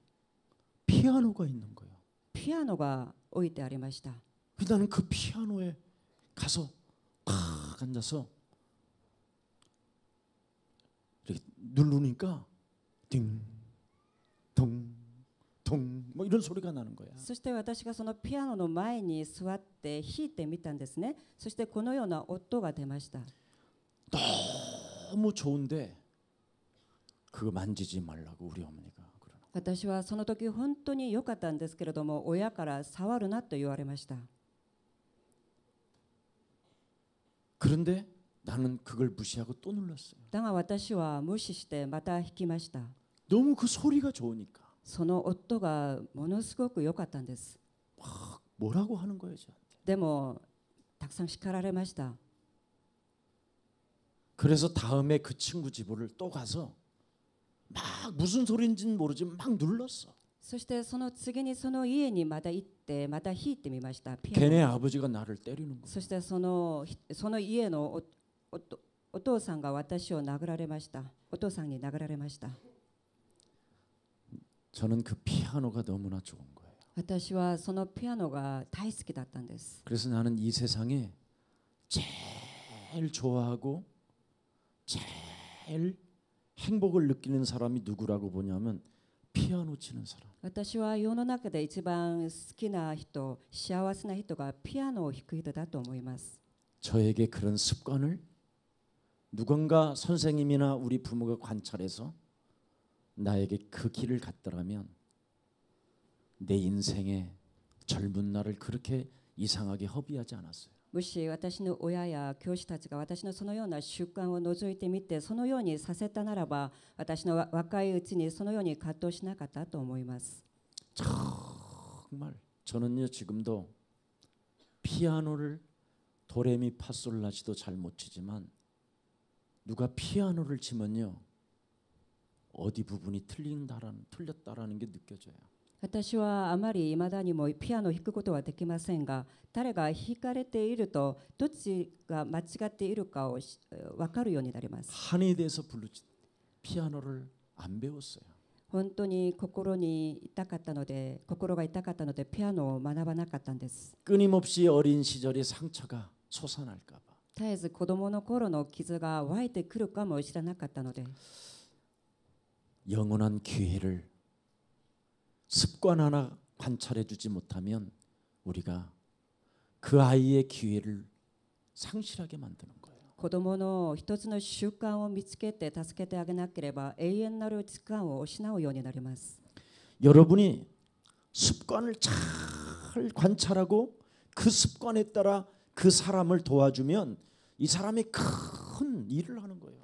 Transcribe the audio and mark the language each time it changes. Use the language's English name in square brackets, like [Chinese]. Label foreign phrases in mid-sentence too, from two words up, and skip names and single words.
[Korean] 피아노가 있는 거예요. [Japanese] ピアノが置いてありました。 [Korean] 나는 그 피아노에 가서 탁 앉아서 이렇게 누르니까 띵동동 뭐 이런 소리가 나는 거야. [Japanese] そして私がそのピアノの前に座って弾いてみたんですね。そしてこのような音が出ました。 [Korean] 너무 좋은데 그거 만지지 말라고 우리 어머니가 그러는. [Japanese] 私はその時本当に良かったんですけれども、親から触るなと言われました。 [Korean] 그런데 나는 그걸 무시하고 또 눌렀어요. [Japanese] だが私は無視してまた弾きました。 [Korean] 너무 그 소리가 좋으니까. [Japanese] その音がものすごく良かったんです。 [Korean] 뭐라고 하는 거예요, 저한테. [Japanese] でもたくさん叱られました。 [Korean] 그래서 다음에 그 친구 집을 또 가서 막 무슨 소리인지는 모르지만 막 눌렀어. [Japanese] そしてその次にその家にまた行ってまた弾いてみました。 [Korean] 걔네 아버지가 나를 때리는 거야. [Japanese] そしてその家のお父さんが私を殴られました。お父さんに殴られました。 [Korean] 저는 그 피아노가 너무나 좋은 거예요. [Japanese] 私はそのピアノが大好きだったんです。 [Korean] 그래서 나는 이 세상에 제일 좋아하고 제일 행복을 느끼는 사람이 누구라고 보냐면 피아노 치는 사람. [Japanese] 私は世の中で一番好きな人、幸せな人がピアノを弾く人だと思います。 [Korean] 저에게 그런 습관을 누군가 선생님이나 우리 부모가 관찰해서 나에게 그 길을 갔더라면 내 인생의 젊은 날을 그렇게 이상하게 허비하지 않았어요. [Japanese] もし私の親や教師たちが私のそのような習慣を除いてみてそのようにさせたならば、私の若いうちにそのように葛藤しなかったと思います。 [Korean] 정말 저는요 지금도 피아노를 도레미파솔라시도 잘 못 치지만 누가 피아노를 치면요 어디 부분이 틀렸다라는 게 느껴져요. [Japanese] 私はあまり未だにもピアノを弾くことはできませんが、誰が弾かれているとどっちが間違っているかを分かるようになります。 [Korean] 한이 돼서 부르지 피아노를 안 배웠어요. [Japanese] 本当に心が痛かったのでピアノを学ばなかったんです。 [Korean] 끊임없이 어린 시절의 상처가 솟아날까 봐. [Japanese] 絶えず子供の頃の傷が湧いてくるかもしれなかったので、 [Korean] 영원한 기회를 습관 하나 관찰해 주지 못하면 우리가 그 아이의 기회를 상실하게 만드는 거예요. [Japanese] 子供の一つの習慣を見つけて助けてあげなければ永遠なる時間を失うようになります。 [Korean] 여러분이 습관을 잘 관찰하고 그 습관에 따라 그 사람을 도와주면 이 사람이 큰 일을 하는 거예요.